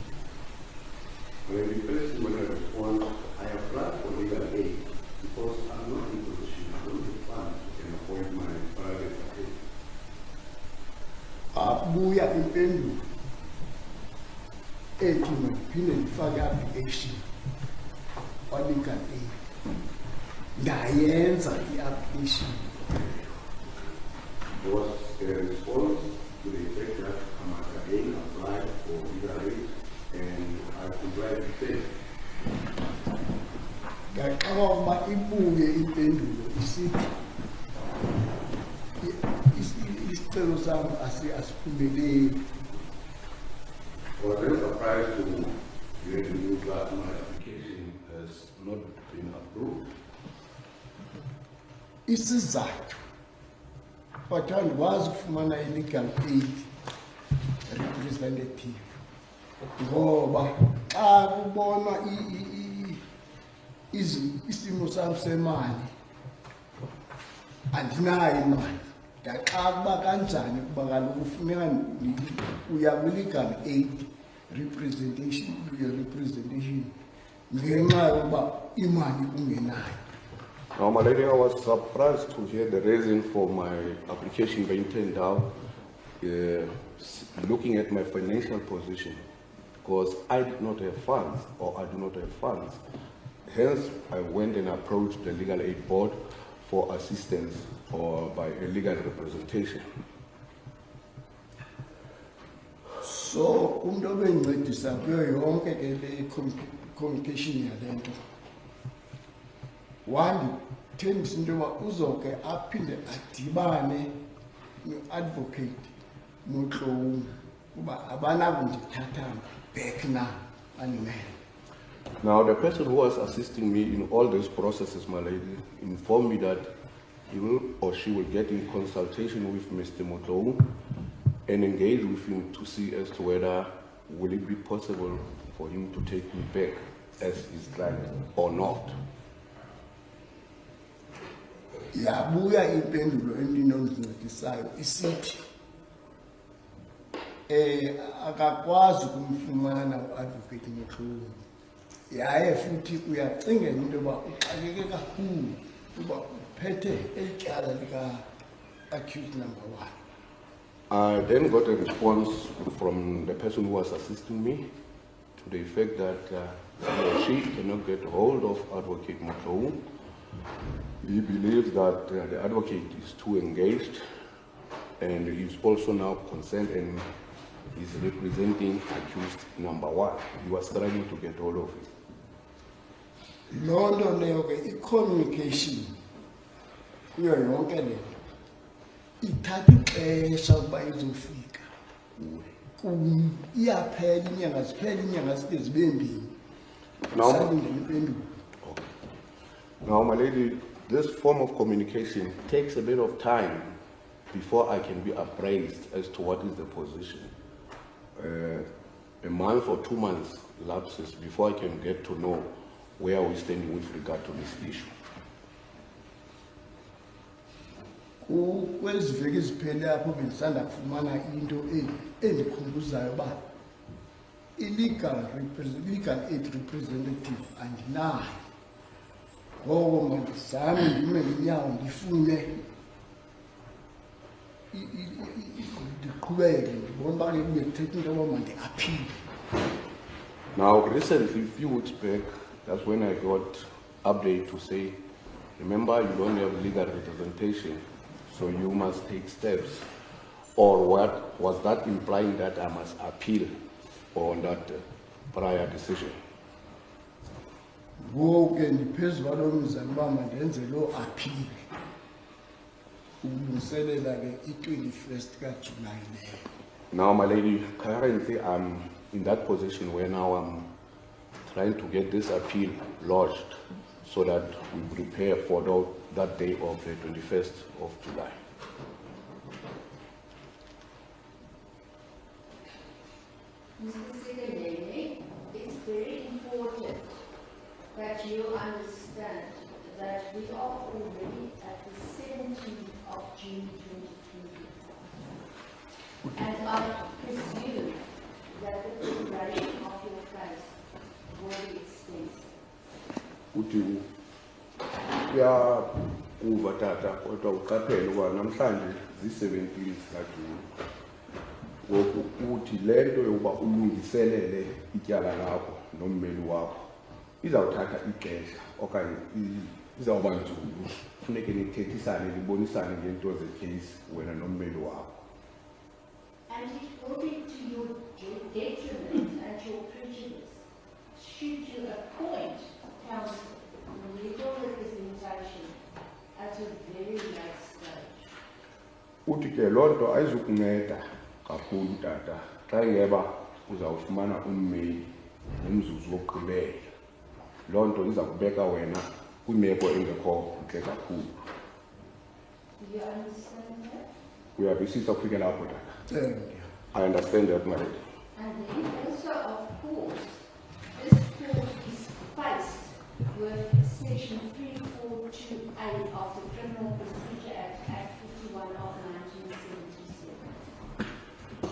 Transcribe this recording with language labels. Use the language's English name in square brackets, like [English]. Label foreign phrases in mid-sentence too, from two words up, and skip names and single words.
[English] When the first when I respond, I applied for legal aid because I'm not in position, I don't have funds to appoint my private attorney. [Xhosa] Abuya impendulo ethi ndiphinde ndifake application kwa- [English] legal aid. [Xhosa] Ndayenza i-application. [English] There was a response to the effect that I must again apply for legal aid, and I complied with it. [Xhosa] Ngaqala ukuba ibuye impendulo isithi isicelo sami asiphumeleli. [English] I was very surprised to hear the news that my application has not been approved. [Xhosa] Isizathu kwathiwa ndikwazi ukufumana i- [English] legal aid representative [Xhosa] ngoba xa kubonwa isimo sami semali andinayo imali. Ndaxaba kanjani kuba kaloku kufuneka uya kwi- [English] legal aid representation [Xhosa] ngenxa yokuba imali ungenayo. [English] Now, my lady, I was surprised to hear the reason for my application being turned down, looking at my financial position, because I did not have funds, or I do not have funds. Hence, I went and approached the legal aid board for assistance or by a legal representation. So, [Xhosa] umuntu obengincedisa kuyo yonke ke le communication yale nto wandithembisa into yoba uzoke aphinde adibane no-advocate Motlou kuba abanakundithatha [English] back now [Xhosa] andimele. [English] Now, the person who was assisting me in all these processes, my lady, informed me that he will or she will get in consultation with Mr. Motlou and engage with him to see as to whether will it be possible for him to take me back as his client or not. [Xhosa] Yabuya impendulo endinomncedisayo isithi akakwazi ukumfumana u-advocate Motlou. Yaye futhi uyacingela into yoba uxakeke kakhulu kuba uphethe elityala lika- [English] accused number 1. I then got a response from the person who was assisting me to the effect that he or she cannot get hold of advocate Motlou. He believes that the advocate is too engaged and he is also now concerned and is representing accused number 1. He was trying to get hold of it. [Xhosa] Loo nto leyo ke i-communication kuyo yonke le nto ithatha ixesha ukuba izofika. Iyaphela inyanga ziphela inyanga zide zibe mbini salindele impendulo. [English] Now, my lady, this form of communication takes a bit of time before I can be appraised as to what is the position. A month or 2 months lapses before I can get to know where we stand with regard to this issue. [Xhosa] Kwezi veki ziphele apho bendisanda kufumana into endikhumbuzayo uba i- [English] legal aid representative [Xhosa] andinayo. Ngoko mandizame ndime ngenyawo ndifune ndiqhubeke ndibona uba ke bekuthetha into yoba mandi-aphile. [English] Now, recently, a few weeks back, that's when I got update to say, remember, you don't have legal representation, so you must take steps. Or what was that implying that I must appeal on that prior decision? [Xhosa] ngoku ke ndiphezu kwalo mzamo uba mandenze loo appeal ukulungiselela ke i-21st kaJulayi leyo. [English] Now, my lady, currently I'm in that position where now I'm trying to get this appeal lodged so that we prepare for that day of the 21st of July. Mr. Secretary, it's very important that you understand that we are already at the 17th of June 2020. And I presume that the preparation of your case will be extensive. [Xhosa] Uthi ya kuva tata kodwa uqaphele ukuba namhlanje zi-17 kaJuni. Ngoku uthi le nto yokuba ulungiselele ityala lakho nommeli wakho izawuthatha ixesha okanye izawuba nzulu. Funeke nithethisane nibonisane ngento zekheyisi wena nommeli wakho. [English] And it will be to your detriment and your prejudice should you appoint counsel and legal representation at a very late stage. [Xhosa] Uthi ke loo nto ayizukunceda kakhulu tata xa ingeba uzawufumana ummeli nomzuzu wokugqibela. Loo nto iza kubeka wena kwimeko engekho ntle kakhulu. [English] Do you understand that? [Xhosa] Uyavisisa ukufika lapho tata? [English] I understand that, my lady. And then also, of course, this court is faced with Section 3428 of the Criminal Procedure Act 51 of 1977.